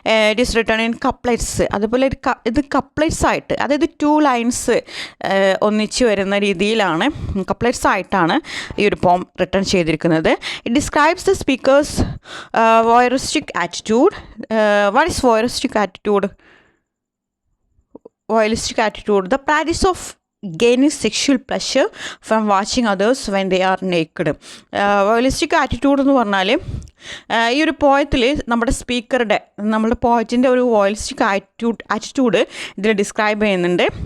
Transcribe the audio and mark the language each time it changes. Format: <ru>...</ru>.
<en>It is written in couplets.</en> <ml>അതുപോലെ ഇത് couplets ആയിട്ട്, അതായത് 2 ലൈൻസ് ഒന്നിച്ച് വരുന്ന രീതിയിലാണ്, കപ്ലെറ്റ്സ് ആയിട്ടാണ് ഈ ഒരു പോം റിട്ടൺ ചെയ്തിരിക്കുന്നത്.</ml> <en>It describes the speaker's voyeuristic attitude. What is voyeuristic attitude? Voyeuristic attitude, the practice of gaining sexual pleasure from watching others when they are naked.</en> <ml>വോയലിസ്റ്റിക് attitude എന്ന് പറഞ്ഞാൽ ഈ ഒരു പോയത്തിൽ നമ്മുടെ പോയറ്റിൻ്റെ ഒരു വോയലിസ്റ്റിക് ആറ്റിറ്റ്യൂഡ് ഇതിൽ ഡിസ്ക്രൈബ് ചെയ്യുന്നുണ്ട്.</ml>